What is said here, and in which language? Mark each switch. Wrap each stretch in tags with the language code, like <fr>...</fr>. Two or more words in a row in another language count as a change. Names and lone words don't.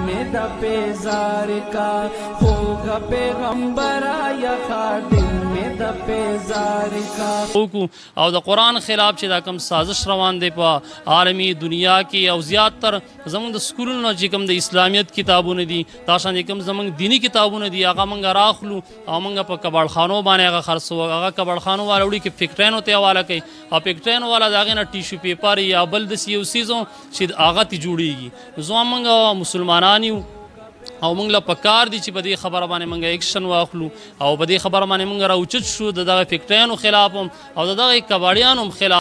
<ps>में द पेजार का होगा पैगंबरा या खादिम में द पेजार का او د قرآن خلاف چې دا کوم سازش روان دی په عالمي دنیا کې او زیاتر زمونږ د سکولونو چې کوم د اسلامیت کتابونه دي دا شان کوم زمونږ دینی کتابونه دي هغه موږ راخلو او موږ په کباړخانو باندې هغه خرڅو هغه کباړخانو والا وړي کې فیکټرینو ته حواله کوي او فیکټرینو والا د هغې نه</ps> <en>tissue paper</en> <ps>یا بل داسې یو څیز چې هغه ته جوړېږي زه موږ مسلمانان یو او موږ له پکار دي چې په دې خبره باندې موږ ایکشن واخلو او په دې خبره باندې موږ راوچت شو د دغه فیکټریانو خلاف هم او د دغه کباړیانو هم خلاف.</ps>